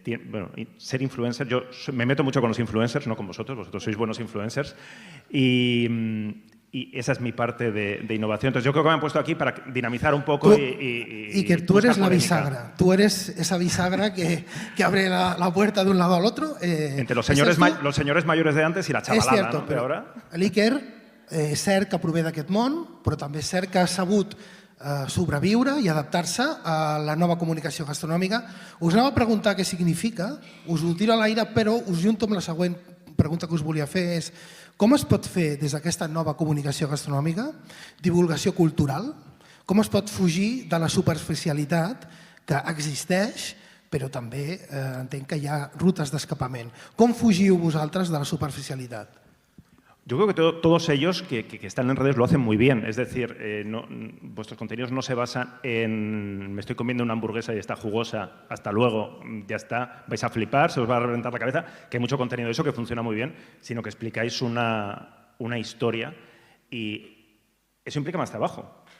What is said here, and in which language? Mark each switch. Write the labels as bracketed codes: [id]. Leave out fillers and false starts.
[es] Bueno, ser influencer, yo me meto mucho con los influencers, no con vosotros sois buenos influencers. Y esa es mi parte de innovación. Entonces yo creo que me han puesto aquí para dinamizar un poco y que tú eres la bisagra. Tú eres esa bisagra que abre la puerta de un lado al otro. Entre los señores mayores de antes y la chavalada, [ca] és cert, no? Però [es] ahora... [ca] l'Iker és cert que prové d'aquest món, però també és cert que ha sabut sobreviure i adaptar-se a la nova comunicació gastronòmica. Us anava a preguntar què significa, us ho tiro a l'aire, però us junto amb la següent pregunta que us volia fer és com es pot fer des d'aquesta nova comunicació gastronòmica divulgació cultural? Com es pot fugir de la superficialitat que existeix, però també entenc que hi ha rutes d'escapament. Com fugiu vosaltres de la superficialitat? [es] Yo creo que todos ellos que están en redes lo hacen muy bien. Es decir, vuestros contenidos no se basan en me estoy comiendo una hamburguesa y está jugosa, hasta luego, ya está, vais a flipar, se os va a reventar la cabeza, que hay mucho contenido de eso que funciona muy bien, sino que explicáis una historia y eso implica más trabajo.